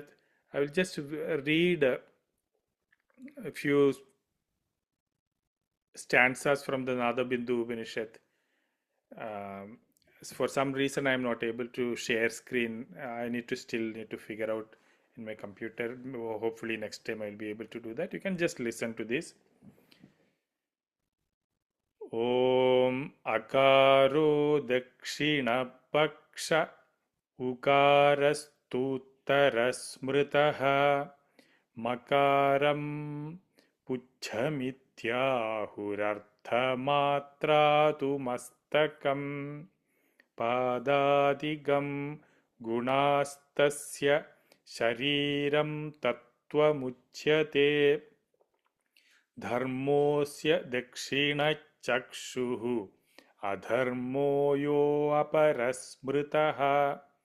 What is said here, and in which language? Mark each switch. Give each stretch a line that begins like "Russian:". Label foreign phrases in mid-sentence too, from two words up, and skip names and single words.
English: I will just read a few stanzas from the Nada Bindu Upanishad. For some reason I am not able to share screen. I still need to figure out in my computer. Hopefully next time I'll be able to do that. You can just listen to this.
Sanskrit: ॐ अकारो दक्षिणः पक्ष उकारस्तूत्तरस्मृतः मकारं पुच्छमित्याहुरर्धमात्रातु मस्तकम् पादादिकं गुणस्तस्य शरीरं तत्त्वमुच्यते धर्मोऽस्य दक्षिणचक्षुः अधर्मो यो अपरस्मृतः